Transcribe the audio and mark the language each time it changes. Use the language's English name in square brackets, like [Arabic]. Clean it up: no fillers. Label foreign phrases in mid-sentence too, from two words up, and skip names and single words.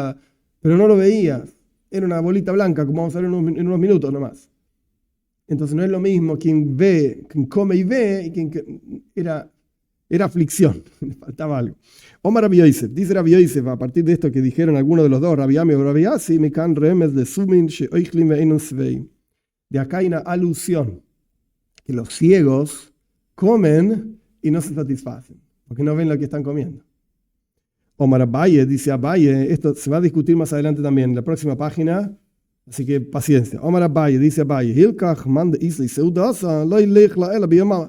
[Spanish] Pero no lo veías. Era una bolita blanca, como vamos a ver en unos minutos nomás. Entonces no es lo mismo quien ve, quien come y ve, y era aflicción, le faltaba algo. Omar Rabbi Yosef, dice Rabbi Yosef, a partir de esto que dijeron algunos de los dos, Rabbi Ami o Rabbi Asi, [Aramaic] me can remes de sumin sheoichlim ve'enon svei. [Spanish] De acá hay una alusión, que los ciegos comen y no se satisfacen, porque no ven lo que están comiendo. Omar Abaye, dice Abaye, esto se va a discutir más adelante también, en la próxima página, así que paciencia. [Aramaic] Omar Abaye, dice Abaye, Hilkach man de isla y seudasa, lo ilech la ela biyamama.